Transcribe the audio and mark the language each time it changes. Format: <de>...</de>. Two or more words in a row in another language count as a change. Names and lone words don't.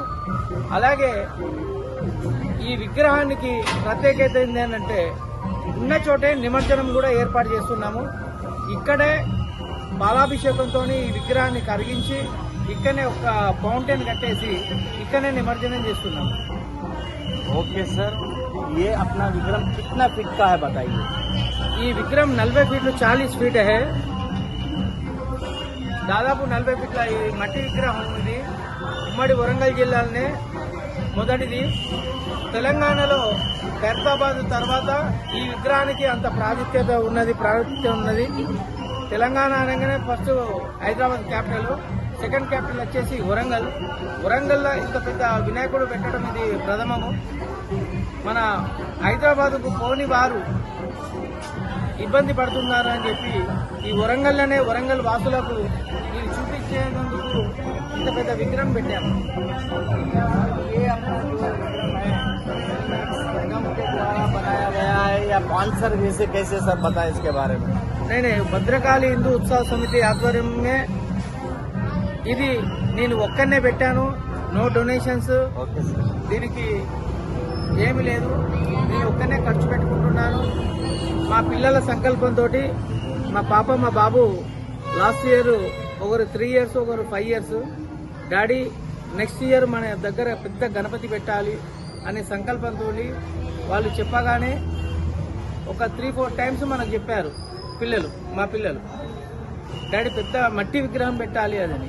<te>అలాగే ఈ విగ్రహానికి ప్రత్యేకత ఏంటంటే ఉన్న చోటే నిమజ్జనం కూడా ఏర్పాటు చేస్తున్నాము. ఇక్కడే పాలాభిషేకంతో ఈ విగ్రహాన్ని కరిగించి ఇక్కడనే ఒక ఫౌంటైన్ కట్టేసి ఇక్కడనే నిమజ్జనం చేస్తున్నాము.</te> <en>okay sir,</en> <hi>ये अपना विक्रम कितना फीट का है बताइए।</hi> <te>ఈ విగ్రహం 40 ఫీట్లు 40 ఫీట్ है దాదాపు 40 ఫీట్ల ఈ మట్టి విగ్రహం ఇది ఉమ్మడి వరంగల్ జిల్లాలోనే మొదటిది. తెలంగాణలో ఖైరతాబాద్ తర్వాత ఈ విగ్రహానికి అంత ప్రాముఖ్యత ఉన్నది. తెలంగాణ అనగానే</te> <en>first Hyderabad capital, second capital</en> <te>వచ్చేసి వరంగల్లో ఇంత పెద్ద వినాయకుడు పెట్టడం ఇది ప్రథమము. మన హైదరాబాద్కు పోని వారు ఇబ్బంది పడుతున్నారు అని చెప్పి ఈ వరంగల్లోనే వరంగల్ వాసులకు ఇది చూపించేందుకు ఇంత పెద్ద విగ్రహం పెట్టాము.</te> <hi>ये अपना जो विक्रम है संगम के द्वारा बनाया गया है या स्पॉन्सर से कैसे सर बताएं इसके बारे में।</hi> <te>నేను భద్రకాళి హిందూ ఉత్సవ సమితి ఆధ్వర్యంలో ఇది నేను ఒక్కనే పెట్టాను.</te> <en>no donations, okay sir.</en> <te>దీనికి ఏమీ లేదు. నేను ఒక్కనే ఖర్చు పెట్టుకుంటున్నాను. మా పిల్లల సంకల్పంతో మా పాప మా బాబు</te> <en>last year</en> <te>ఒకరు 3 ఇయర్స్ ఒకరు 5</te> <en>years daddy next year</en> <te>మన దగ్గర పెద్ద గణపతి పెట్టాలి అనే సంకల్పంతో వాళ్ళు చెప్పగానే ఒక 3-4 టైమ్స్ మనకు చెప్పారు మా పిల్లలు డాడీ పెద్ద మట్టి విగ్రహం పెట్టాలి అని.</te>